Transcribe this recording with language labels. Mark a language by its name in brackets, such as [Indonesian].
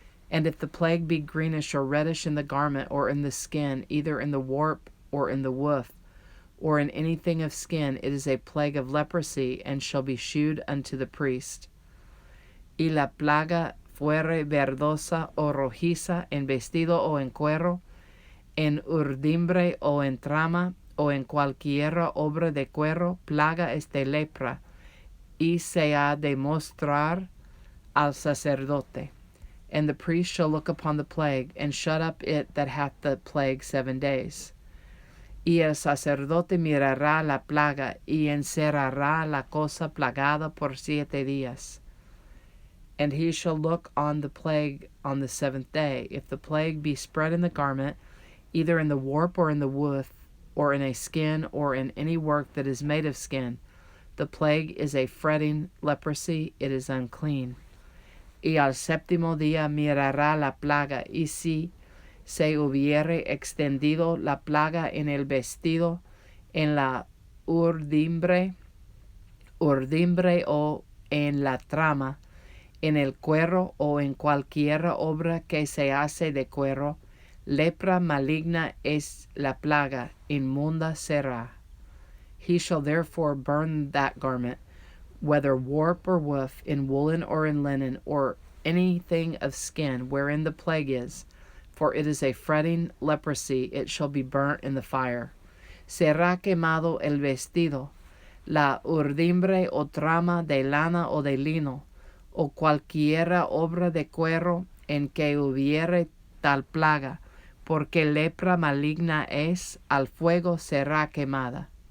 [English] And if the plague be greenish or reddish in the garment or in the skin, either in the warp or in the woof, or in anything of skin, it is a plague of leprosy, and shall be shewed unto the priest. [Spanish] Y la plaga fuere verdosa o rojiza, en vestido o en cuero, en urdimbre o en trama, o en cualquiera obra de cuero, plaga es de lepra, y se ha de mostrar al sacerdote. [English] And the priest shall look upon the plague, and shut up it that hath the plague 7 days. [Spanish] Y el sacerdote mirará la plaga, y encerrará la cosa plagada por 7 días. [English] And he shall look on the plague on the 7th day. If the plague be spread in the garment, either in the warp or in the woof, or in a skin, or in any work that is made of skin, the plague is a fretting leprosy, it is unclean. [Spanish] Y al séptimo día mirará la plaga, y si se hubiere extendido la plaga en el vestido, en la urdimbre o en la trama, en el cuero o en cualquiera obra que se hace de cuero, lepra maligna es la plaga, inmunda será. [English] He shall therefore burn that garment, whether warp or woof, in woolen or in linen, or anything of skin, wherein the plague is, for it is a fretting leprosy, it shall be burnt in the fire. [Spanish] Será quemado el vestido, la urdimbre o trama de lana o de lino, o cualquiera obra de cuero en que hubiere tal plaga, porque lepra maligna es, al fuego será quemada.